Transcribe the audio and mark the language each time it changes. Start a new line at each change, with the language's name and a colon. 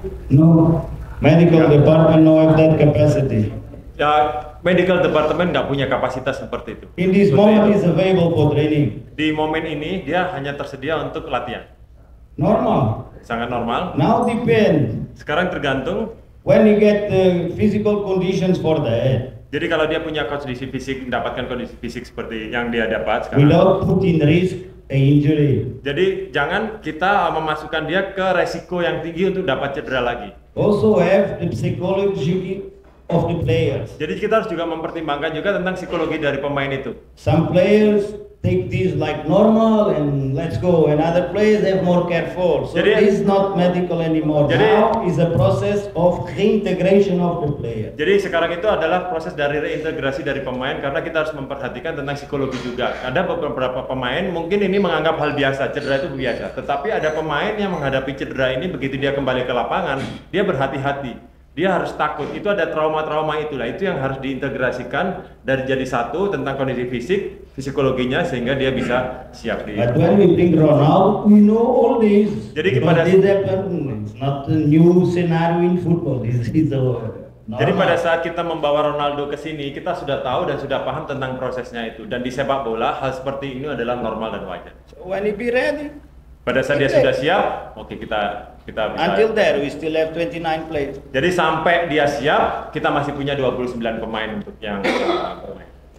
English: No, medical department no have that capacity.
Indonesian: Ya, medical department nggak punya kapasitas seperti itu.
English: In this moment is available for training.
Indonesian: Di momen ini dia hanya tersedia untuk latihan.
English: Normal.
Indonesian: Sangat normal.
English: Now depend.
Indonesian: Sekarang tergantung.
English: When you get the physical conditions for the head.
Indonesian: Jadi kalau dia punya kondisi fisik, mendapatkan kondisi fisik seperti yang dia dapat sekarang.
English: Without putting risk a injury.
Indonesian: Jadi jangan kita memasukkan dia ke resiko yang tinggi untuk dapat cedera lagi.
English: Also have the psychology of the players.
Indonesian: Jadi kita harus juga mempertimbangkan juga tentang psikologi dari pemain itu.
English: Some players take this like normal and let's go, and other players have more careful. So this is not medical anymore. Now is a process of reintegration of the player.
Indonesian: Jadi sekarang itu adalah proses dari reintegrasi dari pemain, karena kita harus memperhatikan tentang psikologi juga. Ada beberapa pemain mungkin ini menganggap hal biasa, cedera itu biasa. Tetapi ada pemain yang menghadapi cedera ini begitu dia kembali ke lapangan, dia berhati-hati. dia harus takut. Itu ada trauma-trauma itulah, itu yang harus diintegrasikan dari jadi satu tentang kondisi fisik, psikologinya sehingga dia bisa siap di.
English: But when we bring Ronaldo, we know all this.
Indonesian: Jadi
English: it's not a new scenario in football. This is
Indonesian: Jadi pada saat kita membawa Ronaldo ke sini, kita sudah tahu dan sudah paham tentang prosesnya itu. Dan di sepak bola hal seperti ini adalah normal dan wajar.
English: So when he be ready.
Indonesian: Pada saat dia sudah siap, oke kita bisa.
English: Until there, we still have 29 players.
Indonesian: Jadi sampai dia siap, kita masih punya 29 pemain untuk yang bermain.